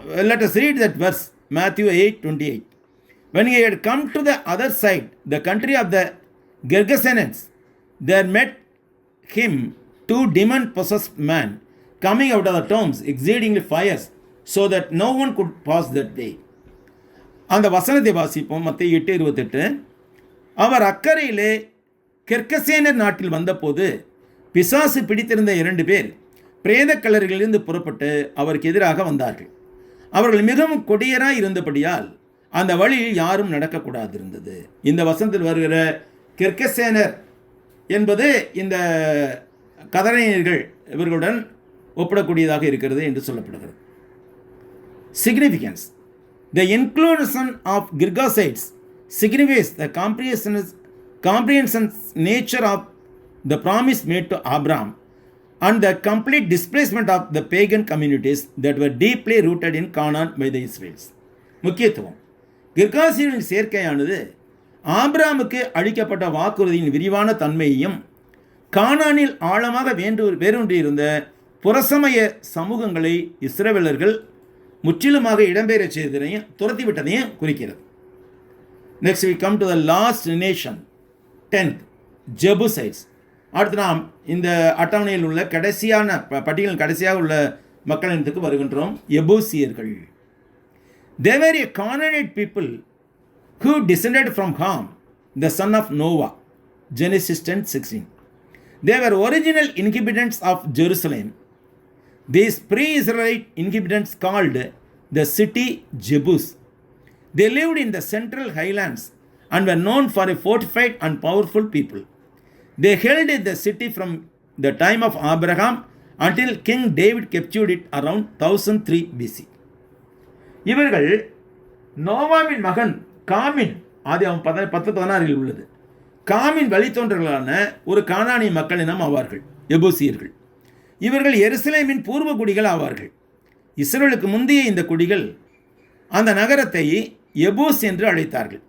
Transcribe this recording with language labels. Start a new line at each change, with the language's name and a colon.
English: Let us read that verse, Matthew 8:28. When he had come to the other side, the country of the Gergesenes, there met him two demon-possessed men coming out of the tombs, exceedingly fierce, so that no one could pass that way.
Tamil: அந்த வசனத்தை வாசிப்போம். மத்தேயு 8:28. அவர் அக்கறையிலே கெர்கசேனர் நாட்டில் வந்தபோது பிசாசு பிடித்திருந்த 2 பேர் பிரேத கல்லறைகளிலிருந்து புறப்பட்டு அவருக்கு எதிராக வந்தார்கள். அவர்கள் மிகவும் கொடியராய் இருந்தபடியால் அந்த வழியில் யாரும் நடக்கக்கூடாது இருந்தது. இந்த வசனத்தில் வருகிற கெர்கசேனர் என்பது இந்த கதரேனியர்கள் இவர்களுடன் ஒப்பிடக்கூடியதாக இருக்கிறது என்று சொல்லப்படுகிறது.
English: Significance. The inclusion of Girgashites signifies the comprehensive nature of the promise made to Abraham and the complete displacement of the pagan communities that were deeply rooted in Canaan by the Israelites.
Tamil: முக்கியத்துவம். கிர்காசியரின் சேர்க்கையானது ஆபிரகாமுக்கு அளிக்கப்பட்ட வாக்குறுதியின் விரிவான தன்மையையும் கானானில் ஆழமாக வேரூன்றியிருந்த புறசமய சமூகங்களை இஸ்ரவேலர்கள் முற்றிலுமாக இடம்பெயர செய்ததையும் துரத்திவிட்டதையும் குறிக்கிறது.
English: Next we come to the last nation, 10th, Jebusites.
Tamil: அடுத்து நாம் இந்த அட்டவணையில் உள்ள கடைசியான பட்டியலின் கடைசியாக உள்ள மக்களினத்துக்கு வருகின்றோம்.
English: எபூசியர்கள். They were a Canaanite people who descended from Ham the son of Noah. Genesis 10:16. They were original inhabitants of Jerusalem. These pre-Israelite inhabitants called the city Jebus. They lived in the central highlands and were known for a fortified and powerful people. They held the city from the time of Abraham until King David captured it around 1003 BC.
Tamil: இவர்கள் நோவாவின் மகன் காமின், ஆதியாகமம் 10:16 உள்ளது, காமின் வழித்தோன்றர்களான ஒரு கானானிய மக்களினம் ஆவார்கள், எபூசியர்கள். இவர்கள் எருசலேமின் பூர்வ குடிகள் ஆவார்கள். இஸ்ரவேலுக்கு முந்தைய இந்த குடிகள் அந்த நகரத்தை எபூஸ் என்று அழைத்தார்கள்.